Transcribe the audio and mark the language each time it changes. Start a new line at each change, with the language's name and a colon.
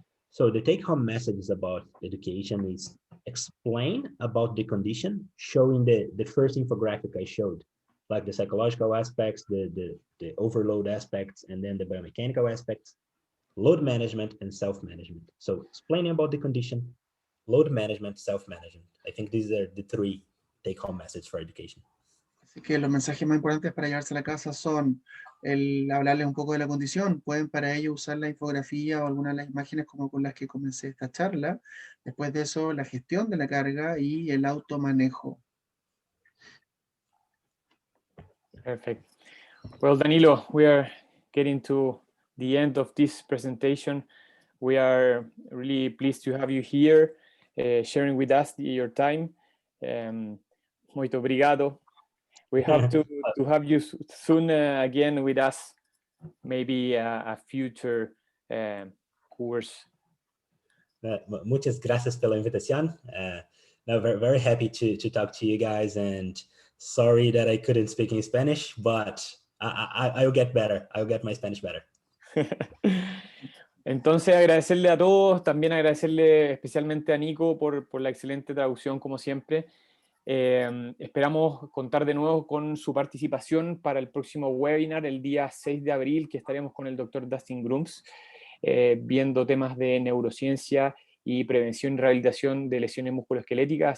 English: So the take-home message about education is explain about the condition, showing the first infographic I showed, like the psychological aspects, the overload aspects, and then the biomechanical aspects, load management and self-management. So explaining about the condition, load management, self-management. I think these are the 3 take-home messages for education.
Spanish: Así que los mensajes más importantes para llevarse a la casa son el hablarles un poco de la condición. Pueden para ello usar la infografía o algunas de las imágenes como con las que comencé esta charla. Después de eso, la gestión de la carga y el automanejo.
English: Perfect. Well, Danilo, we are getting to the end of this presentation. We are really pleased to have you here, sharing with us your time.
Portuguese: Muito obrigado.
English: We hope to have you soon again with us, maybe a future course.
Spanish: Muchas gracias pela invitación.
English: No, very happy to talk to you guys, and sorry that I couldn't speak in Spanish, but I'll get better. I'll get my Spanish better.
Spanish: Entonces agradecerle a todos, también agradecerle especialmente a Nico por la excelente traducción como siempre. Esperamos contar de nuevo con su participación para el próximo webinar el día 6 de abril, que estaremos con el Dr. Dustin Grooms, viendo temas de neurociencia y prevención y rehabilitación de lesiones musculoesqueléticas.